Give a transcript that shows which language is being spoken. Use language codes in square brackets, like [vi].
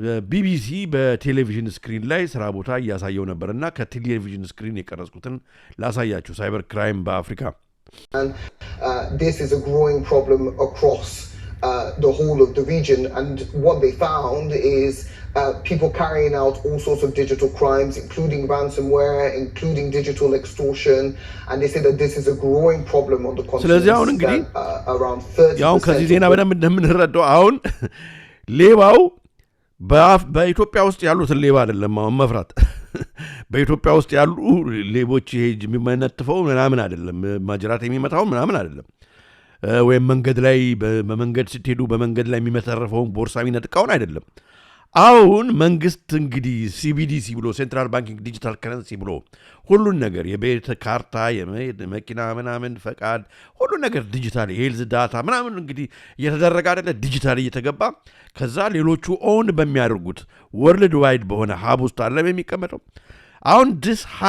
[am] ቢቢሲ በቴሌቪዥን ስክሪን ላይ ስራ ቦታ እያሳየው ነበርና ከቴሌቪዥን ስክሪን የቀረጽኩትን ላሳያችሁ። ሳይበር ክራይም በአፍሪካ [en] this is a growing problem across the whole of the region, and what they found is people carrying out all sorts of digital crimes, including ransomware, including digital extortion, and they say that this is a growing problem on the continent. Around 30%. [am] ያው ከዚህ ዜና በደንብ እንደምንረዳው አሁን ሌባው በኢትዮጵያ ውስጥ ያሉትን ሌባ አይደለም አሁን መፍራት። በኢትዮጵያ ውስጥ ያሉ ሌቦች ይሄ የሚመነጥፈው ምናምን አይደለም፣ ማጅራት የሚመታው ምናምን አይደለም፣ ወይም መንገድ ላይ በመንገድ ስትሄዱ በመንገድ ላይ የሚመተረፈውን ቦርሳ የሚነጥቃውን አይደለም። አሁን መንግስት እንግዲህ ሲቢዲሲ ብሎ ሴንትራል ባንኪንግ ዲጂታል ከረንሲ ብሎ ሁሉን ነገር የቤት ካርታ፣ የመኪና ምናምን ፈቃድ፣ ሁሉን ነገር ዲጂታል የሄልዝ ዳታ ምናምን እንግዲህ እየተደረገ አይደለ፣ ዲጂታል እየተገባ ከዛ ሌሎቹ ኦውን በሚያደርጉት ወርልድ ዋይድ በሆነ ሀብ ውስጥ አለም የሚቀመጠው። አሁን ዲስ